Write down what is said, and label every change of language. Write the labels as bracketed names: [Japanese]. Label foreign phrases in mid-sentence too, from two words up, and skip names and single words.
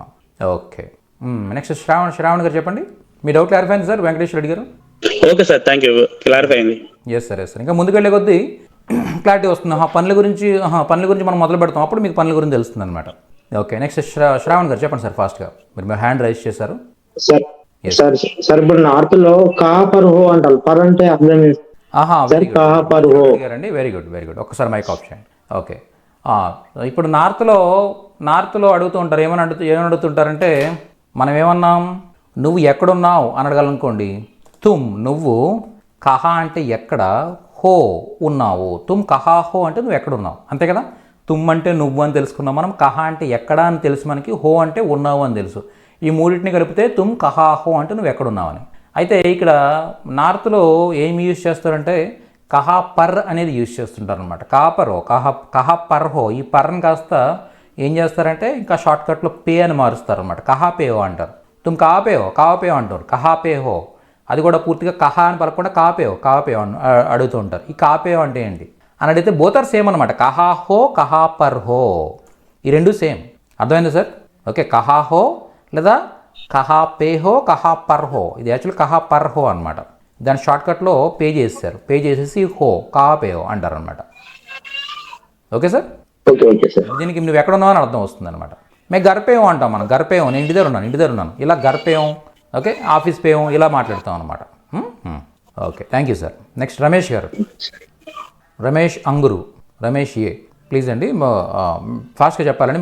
[Telugu] ఓకే, నెక్స్ట్ శ్రావణ్ గారు చెప్పండి, మీ డౌట్ క్లారిఫై అయింది సార్ వెంకటేశ్వర రెడ్డి గారు? ఓకే సార్, [English] thank you, [Telugu] క్లారిఫై అయింది. ఎస్ సార్. ఇంకా ముందుకెళ్ళే కొద్దీ క్లారిటీ వస్తుంది. పనుల గురించి మనం మొదలు పెడతాం, అప్పుడు మీకు పనుల గురించి తెలుస్తుంది అనమాట. ఓకే, నెక్స్ట్ శ్రావణ్ గారు చెప్పండి సార్ ఫాస్ట్గా. మీరు [English] hand raise [Telugu] చేశారు సార్. ఇప్పుడు నార్త్ లో [Hindi] का पर हो [Telugu] అంటారు, పర్ అంటే అర్థం అండి. [English] very good. [Telugu] ఒక్కసారి మైక్ ఆఫ్ చేయండి. ఓకే, ఇప్పుడు నార్త్లో అడుగుతూ ఉంటారు, ఏమని అడుగుతుంటారంటే, మనం ఏమన్నాం, నువ్వు ఎక్కడున్నావు అని అడగాలనుకోండి, తుమ్ నువ్వు, కహా అంటే ఎక్కడ, హో ఉన్నావు. [Hindi] तुम कहाँ हो [Telugu] అంటే నువ్వు ఎక్కడున్నావు, అంతే కదా. తుమ్ అంటే నువ్వు అని తెలుసుకున్నాం మనం, కహా అంటే ఎక్కడ అని తెలుసు మనకి, హో అంటే ఉన్నావు అని తెలుసు. ఈ మూడింటిని కలిపితే [Hindi] तुम कहाँ हो [Telugu] అంటే నువ్వు ఎక్కడున్నావు అని. అయితే ఇక్కడ నార్త్లో ఏమి యూజ్ చేస్తారంటే [Hindi] कहाँ पर [Telugu] అనేది యూజ్ చేస్తుంటారు అనమాట. [Hindi] कहाँ पर हो, [Telugu] ఈ పర్ని కాస్త ఏం చేస్తారంటే ఇంకా షార్ట్కట్లో పే అని మారుస్తారు అనమాట, [Hindi] कहाँ पे हो [Telugu] అంటారు. [Hindi] तुम कावपेयो [Telugu] అంటారు, [Hindi] कहाँ पे हो. [Telugu] అది కూడా పూర్తిగా కహా అని పలకుండా కాపేయో అడుగుతూ ఉంటారు. ఈ కాపేయో అంటే ఏంటి అని అడిగితే [English] both are same [Telugu] అనమాట, [Hindi] कहाँ हो कहाँ पर हो, [Telugu] ఈ రెండు సేమ్, అర్థమైంది సార్? ఓకే, [Hindi] कहाँ हो లేదా कहाँ पे हो कहाँ पर हो, ఇది యాక్చువల్ कहाँ पर हो అనమాట. [Telugu] దాని షార్ట్కట్లో పే చేసేసారు, పే చేసేసి [Hindi] हो कहाँ पे हो [Telugu] అంటారు అనమాట. ఓకే సార్, దీనికి నువ్వు ఎక్కడ ఉన్నావు అని అర్థం వస్తుంది అనమాట. మేము గర్పేయం అంటాం, మనం గర్పేయం, నేను ఇంటి దగ్గర ఉన్నాను, ఇలా గర్పేయం. ఓకే, ఆఫీస్ పేయం, ఇలా మాట్లాడతాం అనమాట. ఓకే, [English] thank you sir. [Telugu] నెక్స్ట్ రమేష్ గారు, రమేష్ అంగురు, రమేష్ ఏ ప్లీజ్ అండి, ఫాస్ట్గా చెప్పాలండి.